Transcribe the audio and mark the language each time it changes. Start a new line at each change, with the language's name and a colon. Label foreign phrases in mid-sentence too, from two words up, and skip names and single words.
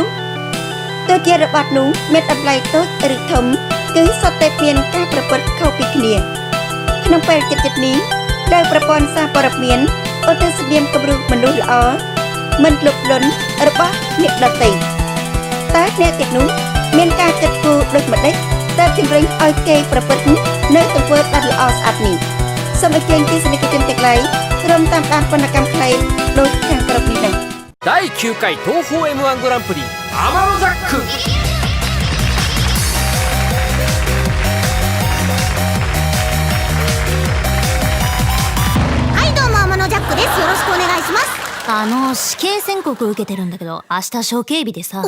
Khmer: ទោះជារបស់នោះមានតម្លៃតូចឬធំគឺសុទ្ធតែមានការប្រព្រឹត្តខុសពីគ្នាក្នុងពេលជិតនេះដោយប្រព័ន្ធសារព័ត៌មានឧទ្ទិសនាមគំរូមនុស្សល្អមិនលុបលន់របស់អ្នកដទៃតែអ្នកទាំងនោះមានការគិតគូរដូចម្ដេចតែជំរុញឲ្យគេប្រព្រឹត្តនៅទង្វើដ៏ល្អស្អាតនេះសូមអញ្ជើញទីសនិកជនទាំងឡាយរួមតាមដានវណ្ណកម្មខ្លីដូចខាងក្រោមនេះដែរ
Japanese: 第9回東宝 M1 グランプリ天のジャックはいどうも天野ジャックです。よろしくお願いします。死刑宣告受けてるんだけど明日処刑日でさ。